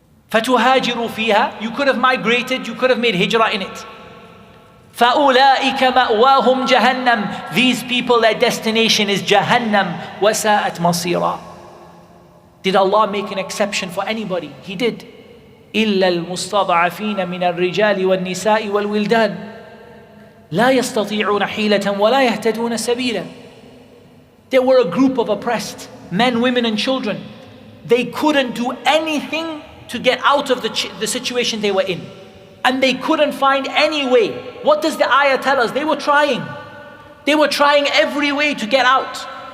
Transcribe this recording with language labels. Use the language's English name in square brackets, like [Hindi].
[Arabic] فَتُهَاجِرُوا فِيهَا. [English] You could have migrated, you could have made hijrah in it. [Arabic] فَأُولَٰئِكَ مَأْوَاهُمْ جَهَنَّمْ. [English] These people, their destination is Jahannam. [Arabic] وَسَاءَتْ مَصِيرًا. [English] Did Allah make an exception for anybody? He did. [Arabic] إِلَّا الْمُسْتَضْعَفِينَ مِنَ الرِّجَالِ وَالنِّسَاءِ وَالْوِلْدَانِ لا يستطيعون حيلة ولا يهتدون سبيلا. [English] They were a group of oppressed men, women and children. They couldn't do anything to get out of the situation they were in. And they couldn't find any way. What does the ayah tell us? They were trying. They were trying every way to get out.